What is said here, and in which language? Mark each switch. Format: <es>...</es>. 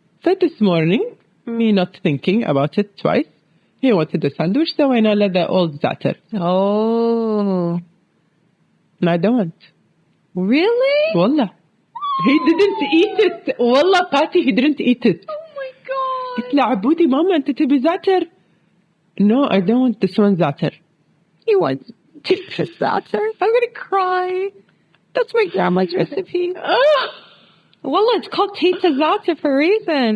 <en>So this morning, me not thinking about it twice, he wanted a sandwich, so I let the old Zatar. Oh. And I don't want. Really? Wallah. He didn't eat it. Wallah, Patty, he didn't eat it. Oh my God.</en> <ar>قلت له عبودي ماما انت تبي زعتر.</ar> <en>No, I don't want this one Zatar. He wants Teta's Zatar. I'm going to cry. That's my grandma's recipe. Well, it's called Teta's Zatar for a reason.</en>